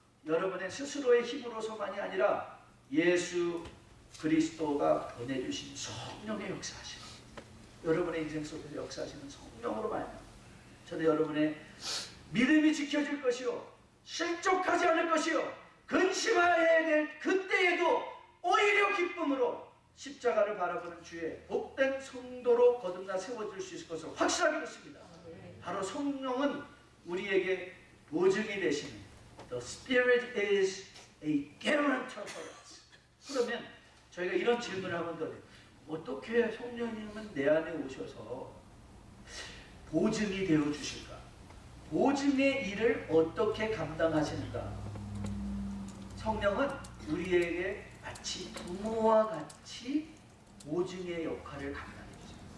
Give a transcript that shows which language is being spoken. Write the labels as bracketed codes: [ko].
[ko] 여러분의 스스로의 힘으로서만이 아니라 예수 그리스도가 보내주신 성령의 역사하심, 여러분의 인생 속에서 역사하시는 성령으로 말미암아 저도 여러분의 믿음이 지켜질 것이요 실족하지 않을 것이요 근심해야 될 그때에도 오히려 기쁨으로 십자가를 바라보는 주의 복된 성도로 거듭나 세워질 수 있을 것을 확실하게 믿습니다. 바로 성령은 우리에게 보증이 되시는 [en] The Spirit is a guarantor for us. [ko] 그러면 저희가 이런 질문을 한번 더 해요. 어떻게 성령님은 내 안에 오셔서 보증이 되어 주실까? 보증의 일을 어떻게 감당하시는가? 성령은 우리에게 마치 부모와 같이 보증의 역할을 감당해주세요.